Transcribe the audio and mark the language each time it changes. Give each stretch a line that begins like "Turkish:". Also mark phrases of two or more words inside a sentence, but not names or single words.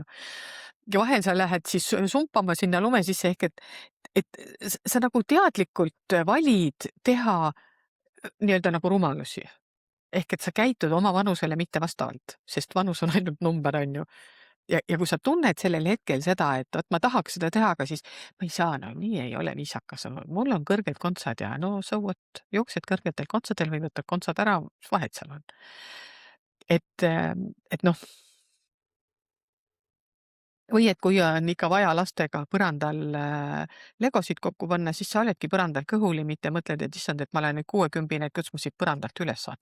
Estonian: Ja vahel sa lähed siis sumpama sinna lume sisse ehk et sa nagu teadlikult valid teha nii-öelda nagu rumalusi. Ehk et sa käitud oma vanusele mitte vastavalt, sest vanus on ainult number, on ju. Ja kui sa tunned sellel hetkel seda, et vot ma tahaks seda teha, aga siis ma ei saa, no nii ei ole viisakas, mul on kõrged kontsad ja no
English: so what,
Estonian: jooksed kõrgetel kontsadel või võtad kontsad ära, mis vahet seal on. Et noh, või et kui on ikka vaja lastega põrandal legosid kokku panna, siis sa oledki põrandal kõhuli, mitte mõtled, et issand, et ma olen nüüd 60, et kuidas ma siit põrandalt üles saan.